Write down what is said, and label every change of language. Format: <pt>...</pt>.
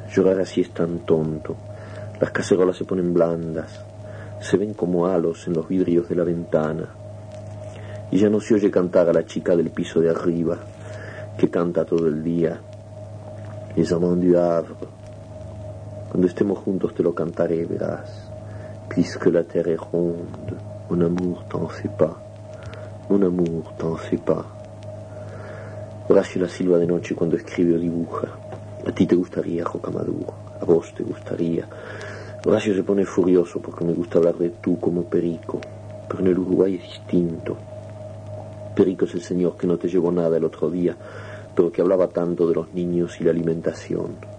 <es>Llorar así es tan tonto. Las cacerolas se ponen blandas. Se ven como halos en los vidrios de la ventana. Y ya no se oye cantar a la chica del piso de arriba, que canta todo el día. Les amants du Havre. Cuando estemos juntos te lo cantaré, verás.</es> <fr>Puisque la terre est ronde, mon amour t'en fait pas, mon amour t'en fait pas.</fr> <es>Horacio la silba de noche cuando escribe o dibuja. A ti te gustaría, Jocamadour, a vos te gustaría. Horacio se pone furioso porque me gusta hablar de tú como Perico, pero en el Uruguay es distinto. Perico es el señor que no te llevó nada el otro día, pero que hablaba tanto de los niños y la alimentación.</es>